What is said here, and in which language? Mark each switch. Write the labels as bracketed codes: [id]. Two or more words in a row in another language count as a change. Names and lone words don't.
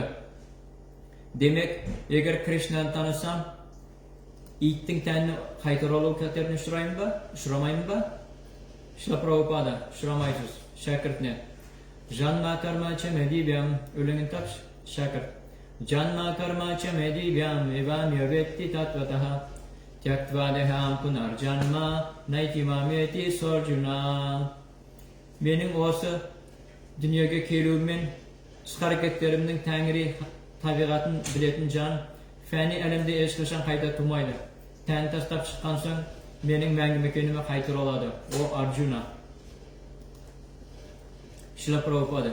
[kk] Демек, егер Кришнаны танысам, иттің тәніне қайта оралу қатеріне ұшырамаймын ба? Шрила Прабхупада. Ұшырамайсыз. Шәкіртіне. [sa] जन्म कर्म च मे दिव्यम् [kk] өлеңін тапшы, шәкірт. [sa] जन्म कर्म च मे दिव्यम् एवं यो वेत्ति तत्त्वतः त्यक्त्वा देहं पुनर्जन्म नैति मामेति सोऽर्जुन. [kk] Менің осы дүниеге келуіммен іс-қарекеттерімнің тәңірі табиғатын білетін жан фәни әлемде ешқашан қайта тумайды. Тән тастап шыққан соң менің мәңгі мекеніме қайта оралады. О Арджуна. Шрила Прабхупада.